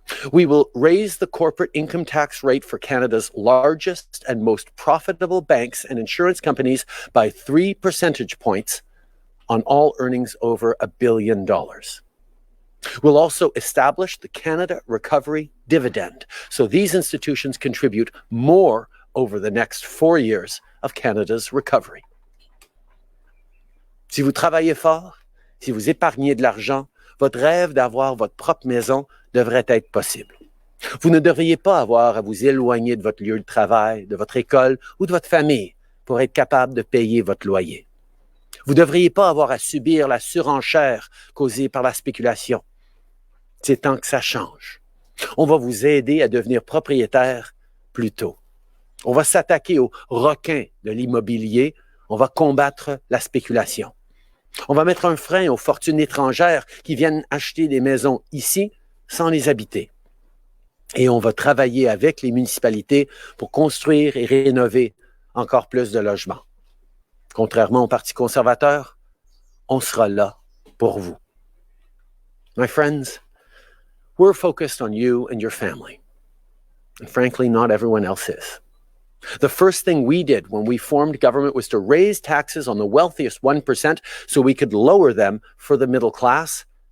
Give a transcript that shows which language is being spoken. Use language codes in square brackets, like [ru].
[en] We will raise the corporate income tax rate for Canada's largest and most profitable banks and insurance companies by 3 percentage points on all earnings over $1 billion. We'll also establish the Canada Recovery Dividend, so these institutions contribute more over the next 4 years of Canada's recovery. [fr] Si vous travaillez fort, si vous épargnez de l'argent, votre rêve d'avoir votre propre maison devrait être possible. Vous ne devriez pas avoir à vous éloigner de votre lieu de travail, de votre école ou de votre famille pour être capable de payer votre loyer. Vous ne devriez pas avoir à subir la surenchère causée par la spéculation. C'est temps que ça change. On va vous aider à devenir propriétaire plus tôt. On va s'attaquer aux requins de l'immobilier. On va combattre la spéculation. On va mettre un frein aux fortunes étrangères qui viennent acheter des maisons ici sans les habiter. Et on va travailler avec les municipalités pour construire et rénover encore plus de logements. Contrairement au Parti conservateur, on sera là pour vous. [en] My friends, we're focused on you and your family. And frankly, not everyone else is. The first thing we did when we formed government was to raise taxes on the wealthiest 1% so we could lower them for the middle class.